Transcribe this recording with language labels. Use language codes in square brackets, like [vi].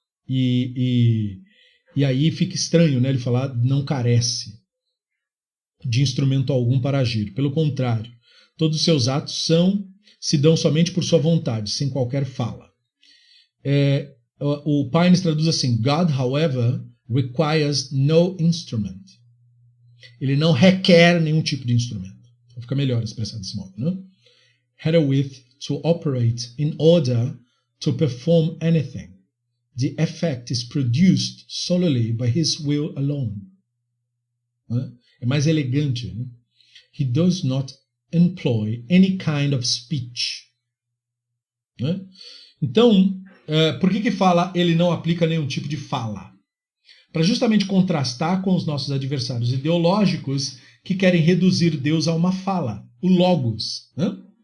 [pt] E aí fica estranho, né, ele falar não carece de instrumento algum para agir. Pelo contrário, todos os seus atos são se dão somente por sua vontade, sem qualquer fala. O Pines traduz assim: [en] God, however, requires no instrument. [pt] Ele não requer nenhum tipo de instrumento. Fica melhor expressar desse modo, né? [en] Herewith to operate in order to perform anything. The effect is produced solely by his will alone. [pt] É mais elegante. Né? [en] He does not employ any kind of speech. [pt] Né? Então, por que fala ele não aplica nenhum tipo de fala? Para justamente contrastar com os nossos adversários ideológicos que querem reduzir Deus a uma fala, o logos. Né?